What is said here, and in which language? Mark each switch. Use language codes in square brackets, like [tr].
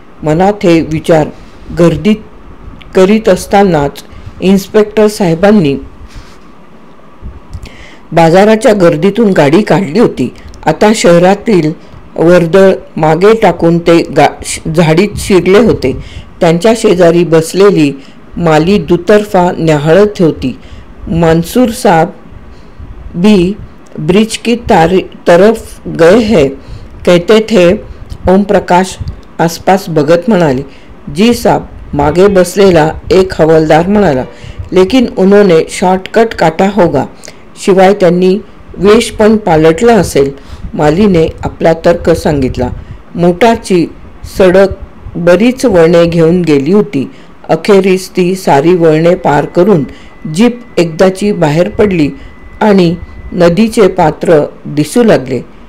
[mr] मनात हे विचार गर्दीत करीत असतानाच इन्स्पेक्टर साहेबांनी बाजाराच्या गर्दीतून गाडी काढली होती. आता शहरातील वर्दळ मागे टाकून ते झाडीत शिरले होते. त्यांच्या शेजारी बसलेली माली दुतर्फा न्याहाळत होती. [hi] मंसूर साहब भी ब्रिज की तरफ गए हैं कहते थे. [mr] ओमप्रकाश आसपास बघत म्हणाले. [hi] जी साहब, [mr] मागे बसलेला एक हवलदार म्हणाला. [hi] लेकिन उन्होंने शॉर्टकट काटा होगा. [mr] शिवाय त्यांनी वेश पण पालटला असेल. मालीने आपला तर्क सांगितला. मोटारची सडक बरीच वळणे घेऊन गेली होती. अखेरीस ती सारी वळणे पार करून जीप एकदाची बाहेर पडली आणि नदीचे पात्र दिसू लागले.